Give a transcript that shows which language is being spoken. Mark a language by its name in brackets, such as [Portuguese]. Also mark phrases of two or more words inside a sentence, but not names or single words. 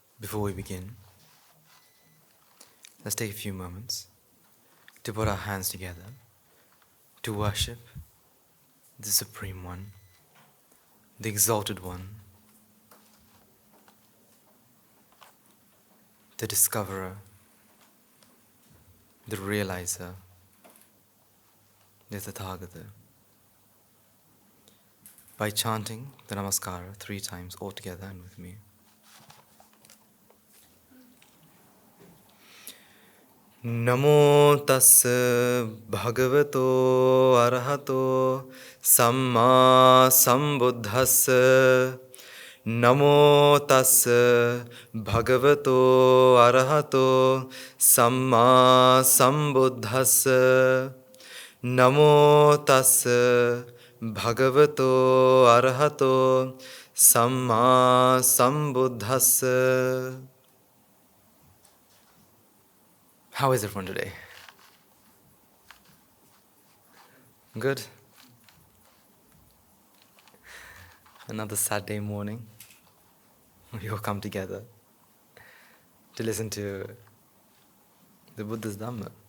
[English] Before we begin, let's take a few moments to put our hands together to worship the Supreme One, the Exalted One, the Discoverer, the Realizer, the Tathagata, by chanting the Namaskara 3 times all together and with me. [Pali] Namo tassa bhagavato arahato samma sambuddhassa. Namo tassa bhagavato arahato samma sambuddhassa. Namo tassa bhagavato arahato samma sambuddhassa. [English] How is everyone today? Good? Another Saturday morning. We all come together to listen to the Buddha's Dhamma.